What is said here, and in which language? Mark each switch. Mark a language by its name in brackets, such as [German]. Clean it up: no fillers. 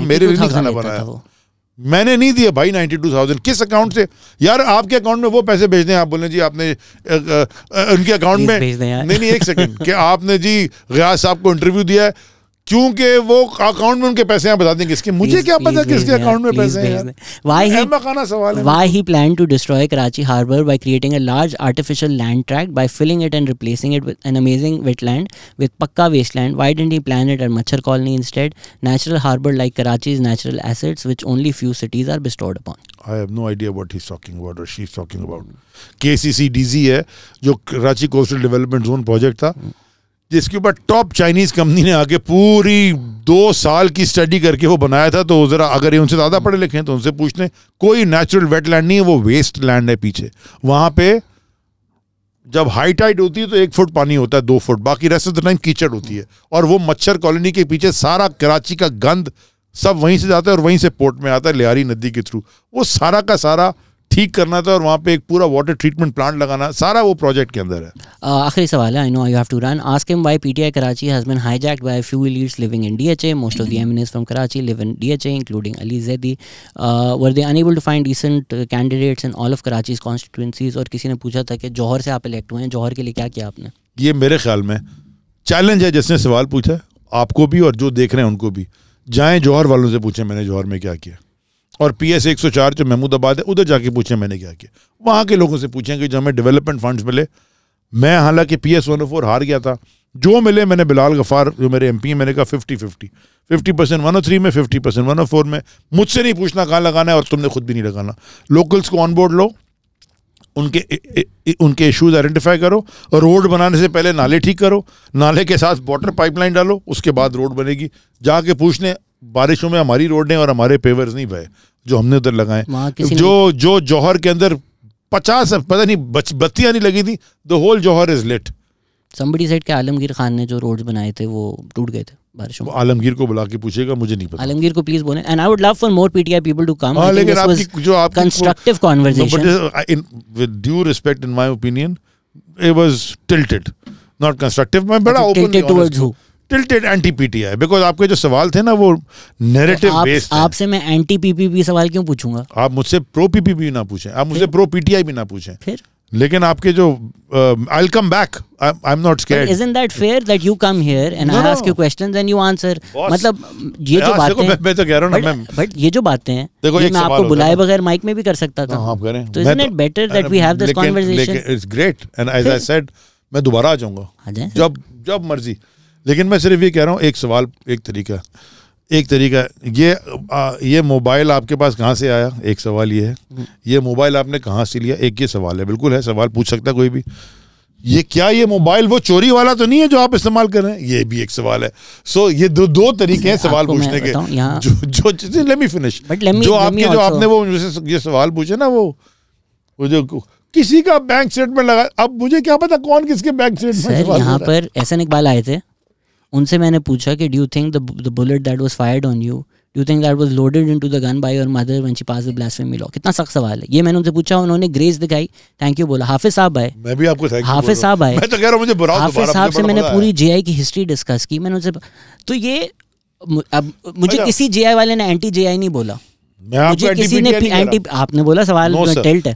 [Urdu] میرے لیے نہیں کھانا بنایا, میں نے نہیں دیا بھائی 92,000. کس اکاؤنٹ سے یار؟ آپ کے اکاؤنٹ میں وہ پیسے بھیج دیں. آپ بولیں جی آپ نے ان کے اکاؤنٹ میں, نہیں ایک سیکنڈ, کہ آپ نے جی غیاث صاحب کو انٹرویو دیا ہے, کیونکہ وہ اکاؤنٹ میں ان کے پیسے ہیں, بتا دیں کس کے. مجھے کیا پتا کس کے اکاؤنٹ میں پیسے ہیں. [English] Why he planned to destroy Karachi Harbour by creating a large artificial land tract by filling it and replacing it with an amazing wetland with pakka wasteland? Why didn't he plan it at Machar Colony instead? Natural harbour like Karachi's natural assets which only few cities are bestowed upon. I have no idea what he's talking about or she's talking about. [Urdu] KCC-DZ ہے جو Karachi coastal development zone project تھا, جس کے اوپر top Chinese company نے آگے پوری 2 سال کی اسٹڈی کر کے وہ بنایا تھا. تو ذرا اگر یہ ان سے زیادہ پڑھے لکھے ہیں تو ان سے پوچھ لیں. کوئی نیچرل ویٹ لینڈ نہیں ہے, وہ ویسٹ لینڈ ہے پیچھے. وہاں پہ جب ہائی ٹائڈ ہوتی ہے تو 1 فٹ پانی ہوتا ہے, 2 فٹ, باقی ریسٹ آف دا ٹائم کیچڑ ہوتی ہے. اور وہ مچھر کالونی کے پیچھے سارا کراچی کا گند سب وہیں سے جاتا ہے اور وہیں سے پورٹ میں آتا ہے لیاری ندی کے تھرو. وہ سارا کا سارا ٹھیک کرنا تھا, اور وہاں پہ ایک پورا واٹر ٹریٹمنٹ پلانٹ لگانا, سارا وہ پروجیکٹ کے اندر ہے. آخری سوال ہے, [English] I know you have to run. Ask him why PTI Karachi has been hijacked by a few elites living in DHA. Most of the MNAs from Karachi live in DHA, including Ali Zaidi. Were they unable to find decent candidates in all of Karachi's constituencies? [Urdu] اور کسی نے پوچھا تھا کہ جوہر سے آپ elect ہوئے ہیں, جوہر کے لیے کیا کیا آپ نے؟ یہ میرے خیال میں چیلنج ہے جس نے سوال پوچھا, آپ کو بھی اور جو دیکھ رہے ہیں ان کو بھی. جائیں جوہر والوں سے پوچھیں میں نے جوہر میں کیا کیا, اور PS 104 جو محمود آباد ہے ادھر جا کے پوچھیں میں نے کیا کیا. وہاں کے لوگوں سے پوچھیں کہ جو ہمیں ڈیولپمنٹ فنڈز ملے. میں حالانکہ PS 104 ہار گیا تھا, جو ملے میں نے بلال غفار جو میرے MP ہیں, میں نے کہا 50% 103 میں, 50% 104 میں. مجھ سے نہیں پوچھنا کہاں لگانا ہے, اور تم نے خود بھی نہیں لگانا. لوکلز کو آن بورڈ لو, ان کے ایشوز آئیڈینٹیفائی کرو, روڈ بنانے سے پہلے نالے ٹھیک کرو, نالے کے ساتھ واٹر پائپ لائن ڈالو, اس کے بعد روڈ بنے گی. جا کے پوچھ لیں بارشوں میں ہماری روڈیں اور ہمارے پیورز نہیں بھائے جو ہم نے ادھر لگائے, جو جوہر کے اندر 50 پتہ نہیں بتیاں نہیں لگی تھی, [English] The whole جوہر is lit. somebody said [Urdu] کہ عالمگیر خان نے جو روڈز بنائے تھے وہ ٹوٹ گئے تھے بارشوں میں. عالمگیر کو بلا کے پوچھے گا, مجھے نہیں پتا. عالمگیر کو پلیز بولیں, [English] and I would love for more PTI people to come. [Urdu] لیکن آپ کی جو آپ [English] constructive conversation. With due respect, in my opinion, it was tilted, not constructive. [Urdu] میں بڑا openly [English] tilted towards who? tilted anti PTI, because [Urdu] آپ کے جو سوال تھے نا وہ [English] narrative based. [Urdu] آپ سے میں اینٹی پی پی پی سوال کیوں پوچھوں گا؟ آپ مجھ سے پرو پی پی پی نہ پوچھیں, آپ مجھ سے پرو پی ٹی آئی بھی نہ پوچھیں. پھر لیکن آپ کے جو [English] I'll come back, I'm not scared. Isn't that fair that you come here and I ask you questions and you answer? [Urdu] مطلب یہ جو باتیں میں تو کہہ رہا ہوں نا, بٹ یہ جو باتیں ہیں میں آپ کو بلائے بغیر مائک میں بھی کر سکتا تھا. آپ کریں. [English] تو isn't it better that we have this conversation? It's great, and as I said, [Urdu] میں دوبارہ آ جاؤں گا جب مرضی. لیکن میں صرف یہ کہہ رہا ہوں, ایک سوال, ایک طریقہ یہ موبائل آپ کے پاس کہاں سے آیا, ایک سوال یہ ہے. یہ موبائل آپ نے کہاں سے لیا, ایک یہ سوال ہے. بالکل ہے, سوال پوچھ سکتا ہے کوئی بھی. یہ موبائل وہ چوری والا تو نہیں ہے جو آپ استعمال کر رہے ہیں, یہ بھی ایک سوال ہے. سو یہ دو طریقے ہیں سوال پوچھنے کے. جو [English] let me finish, [Urdu] جو آپ نے وہ یہ سوال پوچھے نا, وہ جو کسی کا بینک اسٹیٹمنٹ لگا, اب مجھے کیا پتا کون کس کے بینک اسٹیٹمنٹ. سر یہاں پر احسن اقبال آئے تھے, ان سے میں نے پوچھا کہ [English] Do you think the bullet that was fired on you, do you think that was loaded into the gun by your mother when she passed the blasphemy law? [Urdu] کتنا سخت سوال ہے یہ. میں نے ان سے پوچھا, انہوں نے گریس دکھائی, تھینک یو بولا. حافظ صاحب آئے, میں بھی آپ کو حافظ صاحب آئے, میں تو کہہ رہا ہوں مجھے براؤ. حافظ صاحب سے میں نے پوری جے آئی کی ہسٹری ڈسکس کی. میں نے ان سے تو یہ اب مجھے کسی جے آئی والے نے اینٹی جے آئی نہیں بولا, مجھے کسی نے اینٹی, آپ نے بولا سوال ٹلٹ ہے.